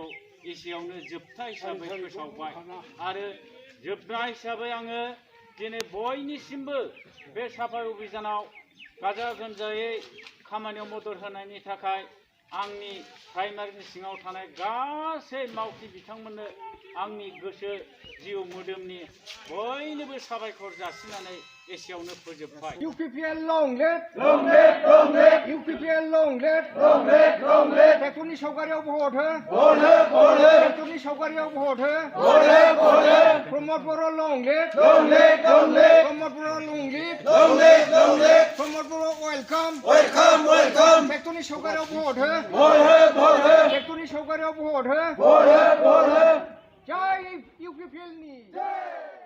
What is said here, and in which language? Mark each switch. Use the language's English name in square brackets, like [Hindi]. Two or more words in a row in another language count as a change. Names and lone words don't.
[Bodo] एसेयावनो जोबथा हिसाबै फोसावबाय आरो जोबथा हिसाबै आङो दिनै बयनिसिमबो बे साफाय अभियानाव गाजा गोमजायै खामानियाव मदद होनायनि थाखाय आंनि प्राइमारिनि सिङाव थानाय गासै मावथि बिथांमोननो आंनि गोसो जिउ मोदोमनि बयनोबो साबायखर जासिनानै एसेयावनो फोजोबबाय। इउपिपिएल [English] long live, [Bodo] इउपिपिएल [English] long live, [Bodo] ट्रेक्टरनि सावगारियाव भट हो, ट्रेक्टरनि सावगारियाव भट हो, प्रमद बर' [English] long live, [Bodo] प्रमद बर' [English] long live, [Bodo] प्रमद बर' welcome, ट्रेक्टरनि सावगारियाव भट हो, ट्रेक्टरनि सावगारियाव भट हो, जय इउपिपिएलनि